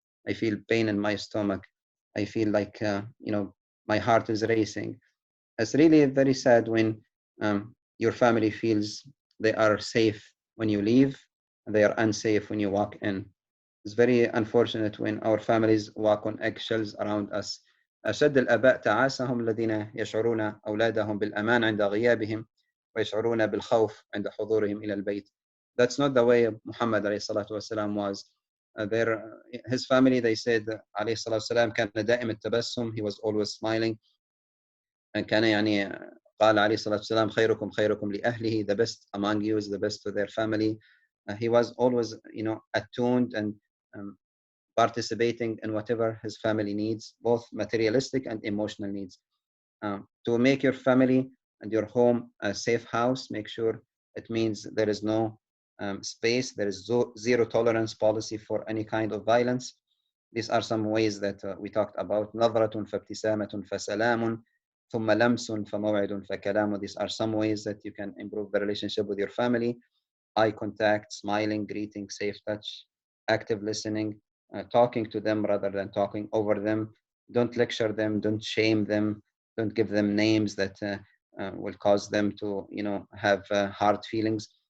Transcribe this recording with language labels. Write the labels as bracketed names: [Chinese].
[English] I feel pain in my stomach. I feel like, my heart is racing. It's really very sad when your family feels they are safe when you leave and they are unsafe when you walk in. It's very unfortunate when our families walk on eggshells around us. [Arabic] أشد الآباء تعاسة هم الذين يشعرون أولادهم بالأمان عند غيابهم ويشعرون بالخوف عند حضورهم إلى البيت. [English] That's not the way Muhammad [Arabic] عليه الصلاة والسلام [English] was. His family, they said [Arabic] عليه الصلاة والسلام كان دائم التبسم. [English] He was always smiling. [Arabic] كان يعني قال عليه الصلاة والسلام خيركم خيركم لأهله. [English] The best among you is the best to their family. He was always, attuned and participating in whatever his family needs, both materialistic and emotional needs. To make your family and your home a safe house, make sure it means there is no space, there is zero tolerance policy for any kind of violence. These are some ways that we talked about. [Arabic] نظرة فابتسامة فسلام ثم لمس فموعد فكلام. [English] These are some ways that you can improve the relationship with your family. Eye contact, smiling, greeting, safe touch, active listening, talking to them rather than talking over them. Don't lecture them, don't shame them, don't give them names that will cause them to, have hard feelings.